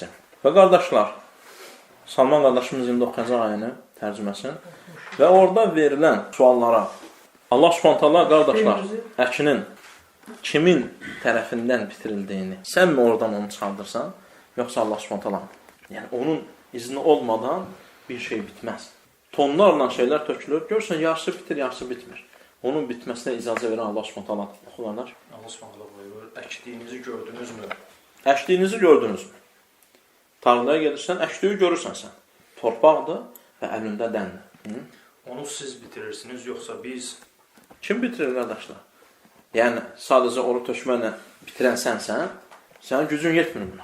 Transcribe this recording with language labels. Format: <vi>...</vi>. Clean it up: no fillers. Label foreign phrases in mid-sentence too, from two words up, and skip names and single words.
<az>Və qardaşlar, Salman qardaşımız 29-cu ayəni tərcüməsin və orada verilən suallara Allah</az> <ar>سبحانه وتعالى</ar> <az>qardaşlar, əkinin kimin tərəfindən bitirildiyini, sən mi oradan onu çıxardırsan, yoxsa Allah</az> <ar>سبحانه وتعالى?</ar> <az>Yəni, onun izni olmadan bir şey bitməz. Tonlarla şeylər tökülür. Görürsən, yarısı bitir, yarısı bitmir. Onun bitməsinə icazə verən Allah</az> <ar>سبحانه وتعالى.</ar> <az>Oxularlar. Allah</az> <ar>سبحانه وتعالى</ar> <az>buyurur, əkdiyinizi gördünüzmü? Əkdiyinizi gördünüzmü? Tarlaya gedirsən, əkdiyi görürsən sən. Torpaqdır və əlində dəndir. Onu siz bitirirsiniz, yoxsa biz? Kim bitirir, qardaşlar? Yəni, sadəcə oru tökməklə bitirən sənsən, sənin gücün yetmir buna.</az>